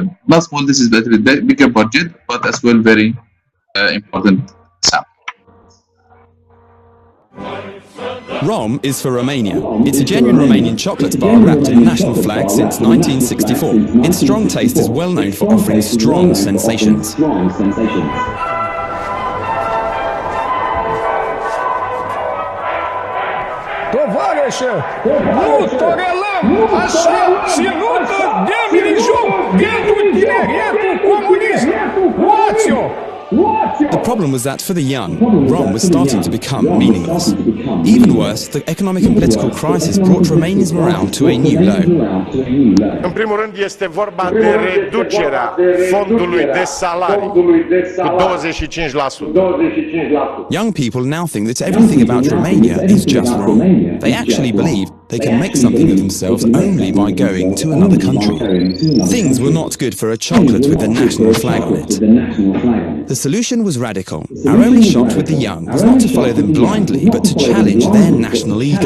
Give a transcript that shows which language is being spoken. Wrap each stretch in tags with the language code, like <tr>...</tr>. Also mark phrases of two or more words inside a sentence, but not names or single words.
<en>Not small, this is a bigger budget, but as well very important sample. Rom is for Romania. It's a genuine Romanian chocolate bar wrapped in the national flag since 1964. Its strong taste is well known for offering strong sensations.</en> <ro>Tovarășă, nu tolerăm așa ținută de milijon pentru tineretul comunist. Luați-o!</ro> <en>The problem was that for the young, Rom was starting to become meaningless. Even worse, the economic and political crisis brought Romania's morale to a new low.</en> <ro>În primul rând este vorba de reducerea fondului de salarii cu 25%.</ro> <en>Young people now think that everything about Romania is just wrong. They actually believe they can make something of themselves only by going to another country. Things were not good for a chocolate with the national flag on it. The solution was radical. Our only shot with the young was not to follow them blindly, but to challenge their national ego.</en>